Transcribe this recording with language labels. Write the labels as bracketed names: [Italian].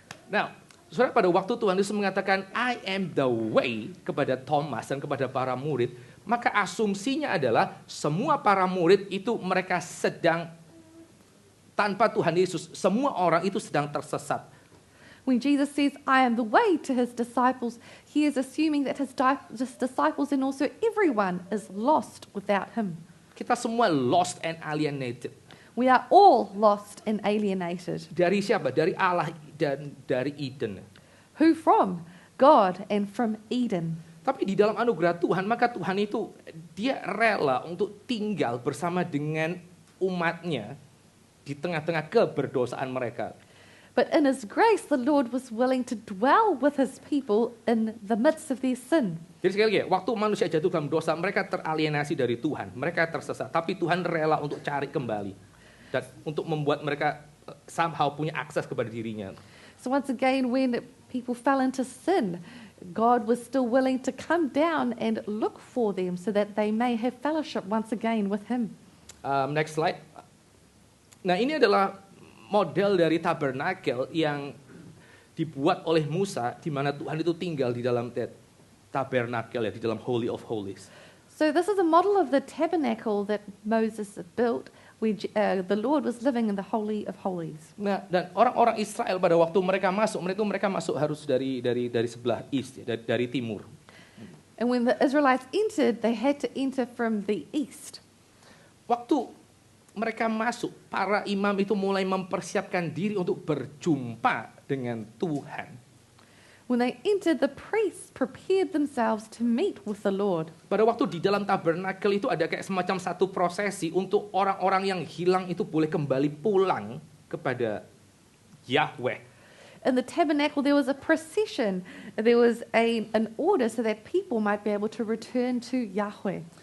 [Indonesian] Now, saudara, pada waktu Tuhan Yesus mengatakan I am the way kepada Thomas dan kepada para murid, maka asumsinya adalah semua para murid itu mereka sedang tanpa Tuhan Yesus, semua orang itu sedang tersesat. [English] When Jesus says, I am the way to his disciples, he is assuming that his disciples and also everyone is lost without him. Kita semua lost and alienated. We are all lost and alienated. [Indonesian] Dari siapa? Dari Allah dan dari Eden. [English] Who from? God and from Eden. [Indonesian] Tapi di dalam anugerah Tuhan, maka Tuhan itu dia rela untuk tinggal bersama dengan umatnya di tengah-tengah keberdosaan mereka. [English] But in his grace, the Lord was willing to dwell with his people in the midst of their sin. [Indonesian] Jadi sekali lagi, waktu manusia jatuh dalam dosa, mereka teralienasi dari Tuhan. Mereka tersesat. Tapi Tuhan rela untuk cari kembali. Dan untuk membuat mereka somehow punya akses kepada dirinya. [English] So once again, when people fell into sin, God was still willing to come down and look for them so that they may have fellowship once again with him. Next slide. [Indonesian] Nah, ini adalah model dari tabernakel yang dibuat oleh Musa, di mana Tuhan itu tinggal di dalam tabernakel ya, di dalam Holy of Holies. [English] So this is a model of the tabernacle that Moses built, where the Lord was living in the Holy of Holies. [Indonesian] Nah, dan orang-orang Israel pada waktu mereka masuk harus dari sebelah east, ya, dari timur. [English] And when the Israelites entered, they had to enter from the east. [Indonesian] Waktu mereka masuk, para imam itu mulai mempersiapkan diri untuk berjumpa dengan Tuhan. [English] When they entered, the priests prepared themselves to meet with the Lord. [Indonesian] Pada waktu di dalam tabernakel itu ada kayak semacam satu prosesi untuk orang-orang yang hilang itu boleh kembali pulang kepada Yahweh. [English] In the tabernacle, there was a procession. There was an order so that people might be able to return to Yahweh.